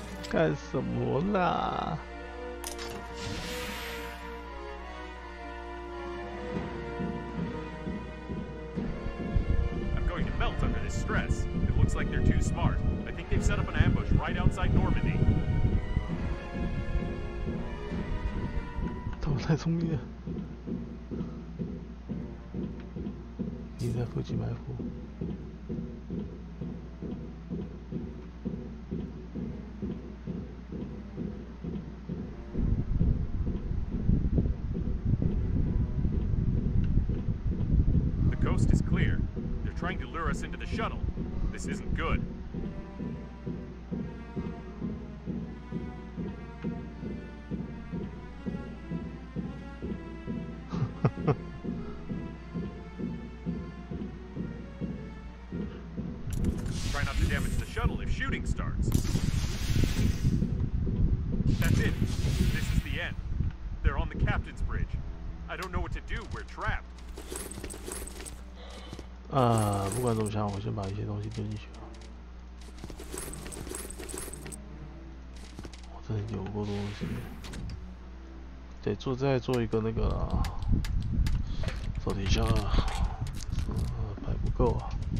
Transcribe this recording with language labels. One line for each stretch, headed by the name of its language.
Chinese: 干什么啦？
English: I'm going to melt under this stress. It looks like they're too smart. I think they've set up an ambush right outside Normandy.
Chinese: 他们太聪明了，你在附近埋伏。
English: The coast is clear. They're trying to lure us into the shuttle. This isn't good. Try not to damage the shuttle if shooting starts. That's it. This is the end. They're on the captain's bridge. I don't know what to do. We're trapped.
Chinese: 不管怎么想，我先把一些东西丢进去了。我真的有过多东西，得再做一个那个啦，手提箱啊，还不够啊。